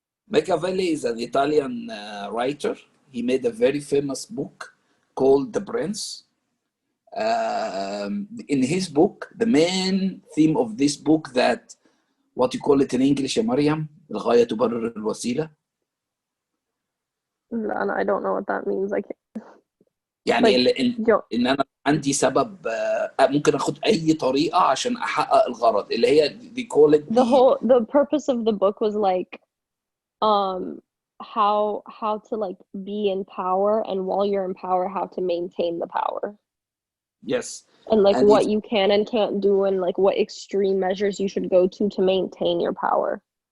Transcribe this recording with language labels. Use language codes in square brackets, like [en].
[en] Machiavelli is an Italian writer. He made a very famous book called The Prince. In his book, the main theme of this book, that what you call it in English, ya Mariam, [ar] الغاية تبرر الوسيلة. [en] And I don't know what that means. [ar] يعني إن أنا عندي سبب، ممكن أخد أي طريقة عشان أحقق الغرض، اللي هي [en] they call it the purpose of the book was like how to like be in power, and while you're in power, how to maintain the power. Yes. And like what you can and can't do, and like what extreme measures you should go to maintain your power.